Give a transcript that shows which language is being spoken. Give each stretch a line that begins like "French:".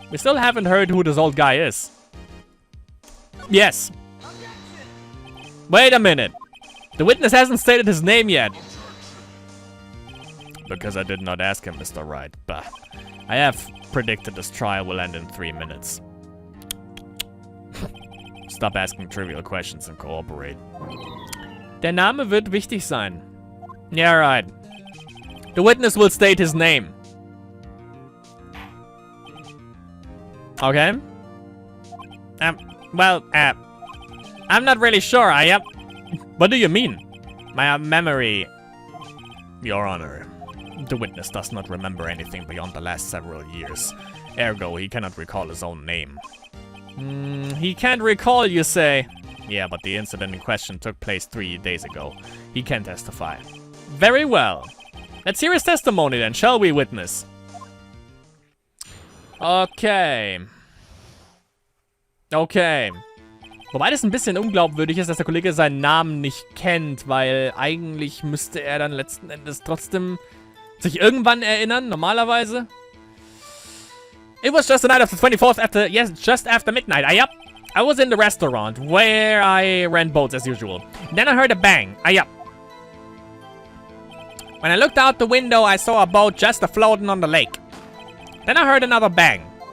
English: We still haven't heard who this old guy is. Yes. Wait a minute. The witness hasn't stated his name yet. Because I did not ask him, Mr. Wright. Bah. I have predicted this trial will end in 3 minutes. Stop asking trivial questions and cooperate.
German: Der Name wird wichtig sein.
English: Yeah, right. The witness will state his name. Okay. I'm not really sure. What do you mean? My memory, Your Honor. The witness does not remember anything beyond the last several years. Ergo, he cannot recall his own name. He can't recall, you say? Yeah, but the incident in question took place 3 days ago. He can testify. Very well. Let's hear his testimony then, shall we, witness? Okay. Okay.
German: Wobei das ein bisschen unglaubwürdig ist, dass der Kollege seinen Namen nicht kennt, weil eigentlich müsste er dann letzten Endes trotzdem sich irgendwann erinnern, normalerweise.
English: It was just the night of the 24th just after midnight. I was in the restaurant where I rent boats as usual. Then I heard a bang. When I looked out the window, I saw a boat just floating on the lake. Then I heard another bang.